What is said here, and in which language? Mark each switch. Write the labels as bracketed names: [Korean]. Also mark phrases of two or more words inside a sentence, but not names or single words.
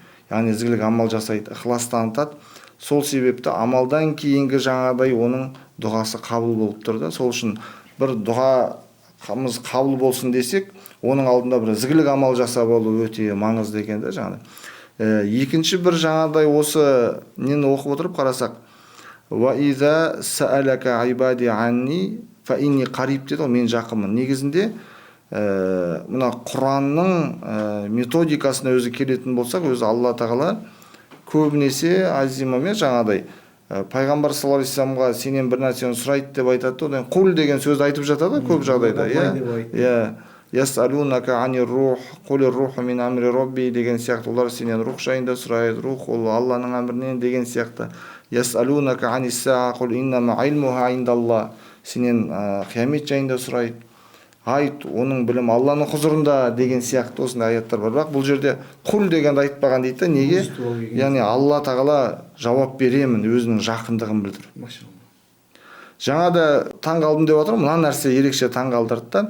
[Kazakh] Яғни ізгілік амал жасайды, ықылас танытады. Сол себепті амалдан кейінгі жаңағыдай оның дұғасы қабыл болып тұр да. Сол үшін бір дұғамыз қабыл болсын десек, оның алдында бір ізгілік амал жасап алу өте маңызды екен да жаңағыдай. Екінші бір жаңағыдай осы нені оқып отырып қарасақ, [Arabic] وإذا سألك عبادي عني فإني قريب [Kazakh] деді ғой, мен жақынмын. Негізінде мына Құранның методикасына өзі келетін болсақ, өзі Алла тағала көбінесе азимаме жаңағыдай пайғамбар [Arabic] صلى الله عليه وسلم [Kazakh] сенен бір нәрсені сұрайды деп айтады. Одан құл деген сөзді айтып жатады көп жағдайда. [Arabic] Иә. يسألونك عن الروح قل الروح من أمر ربي [Kazakh] деген сияқты. Олар сенен рух жайында сұрайды. Рух ол Алланың әмірінен деген сияқты. [Arabic] يسألونك عن الساعة قل إنما علمها عند الله. [Kazakh] Сенен қиямет жайында сұрайды. Айт, оның білім Алланың құзырында деген сияқты осындай аяттар бар. Бірақ бұл жерде құл дегенді айтпаған дейді. Неге? Яғни Алла тағала жауап беремін, өзінің жақындығын білдіріп. Жаңада таң қалдым деп жатыр, мына нәрсе ерекше таң қалдырды да.